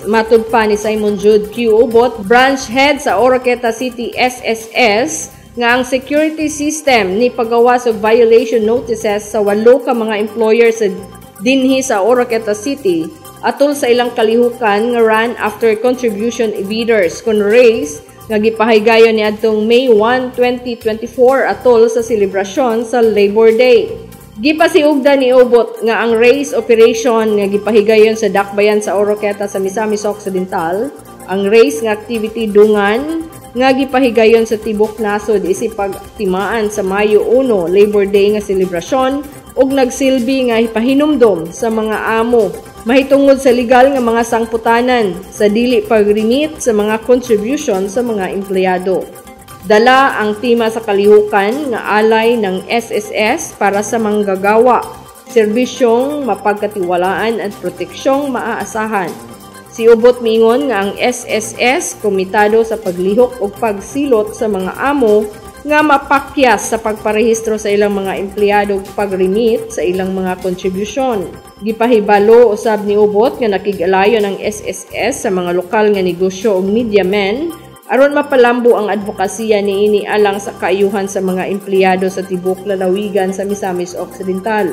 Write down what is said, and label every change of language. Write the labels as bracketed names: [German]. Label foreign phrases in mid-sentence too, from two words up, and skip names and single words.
[Cebuano] Matud pa ni Simon Jude Q. Ubot, branch head sa Oroqueta City SSS, nga ang security system ni pagawas og violation notices sa 8 ka mga employers sa dinhi sa Oroqueta City atol sa ilang kalihukan nga [English] run after contribution evaders [Cebuano] kon race nga gipahigayon ni adtong May 1, 2024 atol sa selebrasyon sa Labor Day. Gipasiugda ni Ubot nga ang race operation nga gipahigayon sa dakbayan sa Oroqueta sa Misamis Occidental, ang race nga activity dungan nga gipahigayon sa Tibok Nasod isip pagtimaan sa Mayo 1 Labor Day nga selebrasyon ug nagsilbi nga ipahinumdom sa mga amo mahitungod sa legal nga mga sangputanan sa dili pag-remit sa mga contribution sa mga empleyado. Dala ang tema sa kalihukan nga [Filipino] alay ng SSS para sa manggagawa, serbisyong mapagkatiwalaan at proteksyong maaasahan. [Cebuano] Si Ubot miingon nga ang SSS komitado sa paglihok o pagsilot sa mga amo nga mapakyas sa pagparehistro sa ilang mga empleyado ug pag-remit sa ilang mga kontribusyon. Gipahibalo usab ni Ubot nga nakig-alayon ang SSS sa mga lokal nga negosyo ug [English] media men [Cebuano] aron mapalambo ang advokasya niini alang sa kaayuhan sa mga empleyado sa tibok lalawigan sa Misamis Occidental.